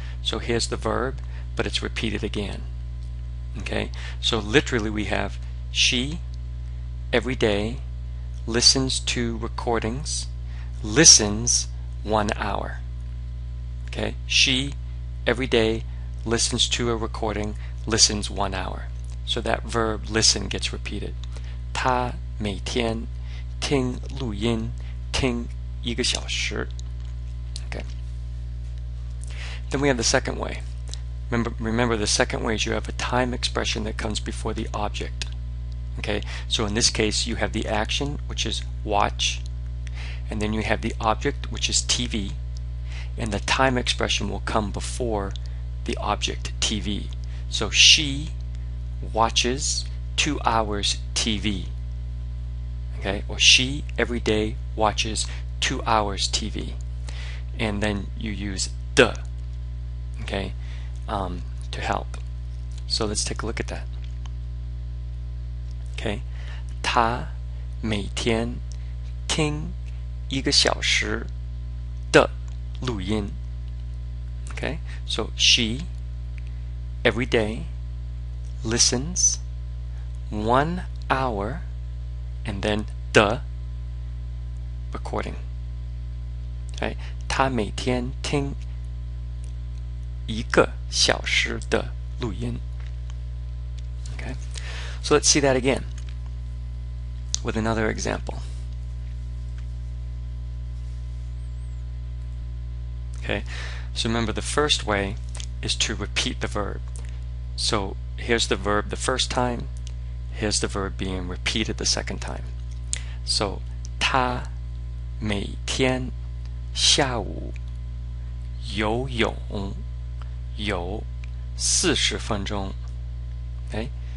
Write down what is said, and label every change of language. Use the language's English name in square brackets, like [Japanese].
[English] So here's the verb, but it's repeated again. Okay, so literally we have she every day listens to recordings, listens 1 hour. Okay, she every day listens to a recording, listens 1 hour. So that verb listen gets repeated. [Chinese] 他每天听录音听1个小时. [English] Okay. Then we have the second way. Remember the second way is you have a time expression that comes before the object. Okay, so in this case you have the action, which is watch, and then you have the object, which is TV, and the time expression will come before the object, TV. So she watches 2 hours TV. Okay, or she every day watches 2 hours TV, and then you use the, okay, to help. So let's take a look at that. Okay, [Chinese] 他每天听1个小时的录音. [English] Okay, so she every day listens 1 hour, and then the recording. Okay, [Chinese] 他每天听1个小时的录音. [English] Okay, so let's see that again with another example. Okay, so remember the first way is to repeat the verb. So here's the verb the first time, here's the verb being repeated the second time. So [Chinese] 他每天下午游泳有40分钟. [English] Okay,